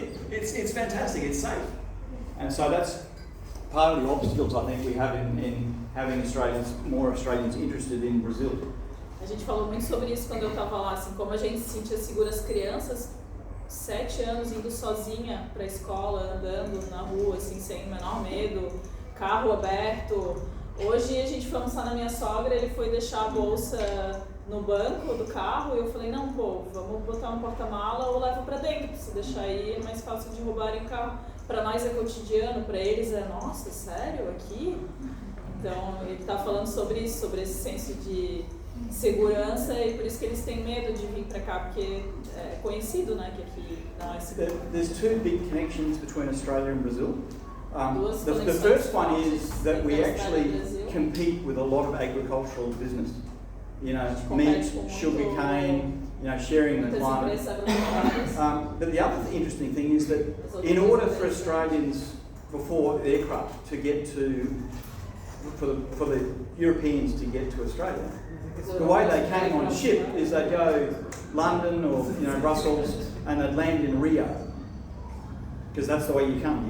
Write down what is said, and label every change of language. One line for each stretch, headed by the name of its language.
English: It's fantastic. It's safe. And so that's part of the obstacles I think we have in having more Australians interested in Brazil.
Portuguese: A gente falou muito sobre isso quando eu estava lá, assim, como a gente se sentia segura as crianças, 7 anos indo sozinha para a escola, andando na rua, assim, sem o menor medo, carro aberto. Hoje a gente foi almoçar na minha sogra, ele foi deixar a bolsa no banco do carro e eu falei, não, pô, vamos botar no porta-mala ou leva para dentro, se deixar aí é mais fácil de roubarem o carro. Para nós é cotidiano, para eles é, nossa, sério, aqui? Então ele está falando sobre isso, sobre esse senso de segurança e por isso que eles têm medo de vir para cá, porque é conhecido, né, que aqui não é seguro.
English: There's 2 big connections between Australia and Brazil. The first one is that we actually compete with a lot of agricultural business. Meat, sugarcane, sharing the climate. But the other interesting thing is that in order for Australians before aircraft to get for the Europeans to get to Australia, the way they came on ship is they'd go London or Brussels and they'd land in Rio. Because that's the way you come.